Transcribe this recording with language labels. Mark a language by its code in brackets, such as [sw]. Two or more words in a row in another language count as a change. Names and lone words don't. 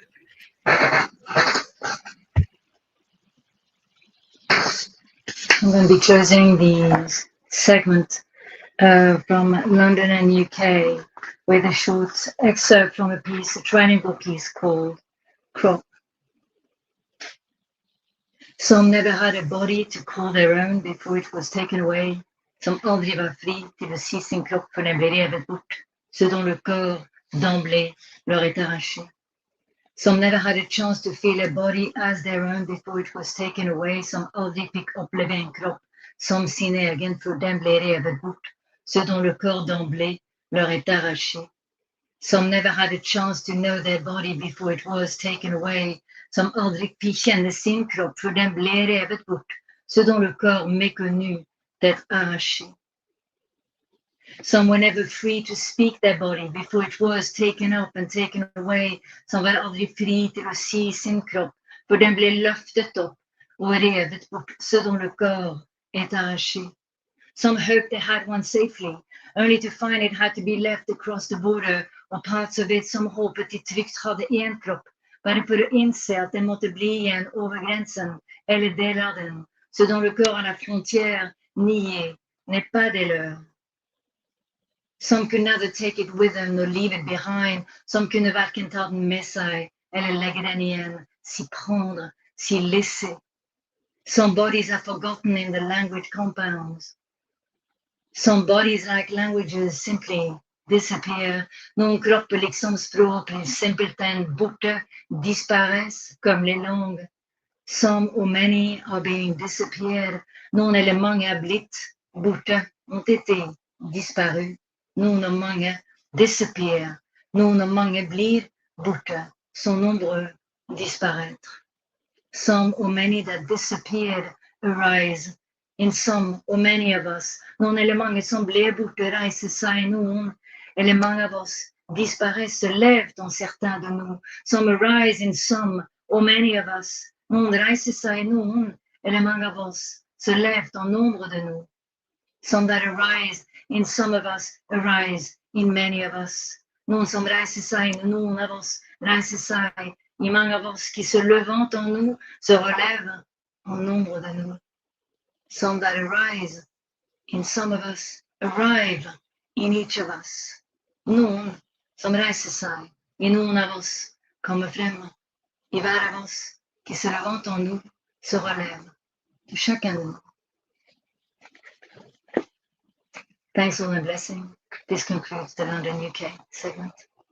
[en] I'm going to be closing the segment from London and UK with a short excerpt from a piece, a trilingual piece called Crop. Some never had a body to call their own before it was taken away. [sv] Som aldrig var fri till att se sin kropp för den blev revet bort. [fr] Ceux dont le corps d'emblée leur est arraché. [en] Some never had a chance to feel a body as their own before it was taken away. [sv] Som aldrig fick uppleva en kropp som sin egen för den blev revet bort. [fr] Ceux dont le corps d'emblée leur est arraché. [en] Some never had a chance to know their body before it was taken away. [sv] Som aldrig fick känna sin kropp för den blev revet bort. [fr] Ceux dont le corps méconnu est arraché. [en] Some were never free to speak their body before it was taken up and taken away. [sv] Som var aldrig fri till att se sin kropp för den blev löftet upp och revet bort. [fr] Ceux dont le corps est arraché. [en] Some hoped they had one safely, only to find it had to be left across the border, och parts of it [sv] som hoppet till tryggt hade en kropp, bara för att inse att den måtte bli en över gränsen eller del av den. [fr] Ceux dont le corps à la frontière nié n'est pas des leurs. [en] Some could neither take it with them nor leave it behind. [sv] Some kunde varken ta den med sig eller lägga den igen, [fr] s'y prendre, s'y laisser. [en] Some bodies are forgotten in the language compounds. Some bodies, like languages, simply disappear. [sv] Någon kropp liksom språk blir simpelthen borta, [fr] disparaissent comme les langues. [en] Some or many are being disappeared. [sv] Någon eller många blivit borta, [fr] ont été disparus. [sv] Någon och många disappear. Någon och många blir borta, [fr] sont nombreux, disparaître. [en] Some or many that disappeared arise in some or many of us. [sv] Någon eller många som blev borta reiser sig. Någon eller många av oss [fr] disparaissent, se lèvent en certains de nous. [en] Some arise in some or many of us. [sv] Någon reiser sig. Någon eller många av oss [fr] se lèvent en nombre de nous. [en] Some that arise in some of us arise in many of us. [sv] Någon som reiser sig. Någon av oss reiser sig. I många av oss [fr] qui se levant en nous se relèvent en nombre de nous. [en] Some that arise in some of us arrive in each of us. [sv] Någon som reiser sig i någon av oss kommer fram. I hver av oss [fr] qui se levant en nous se relève de chacun de nous. Thanks all and blessing. This concludes the London UK segment.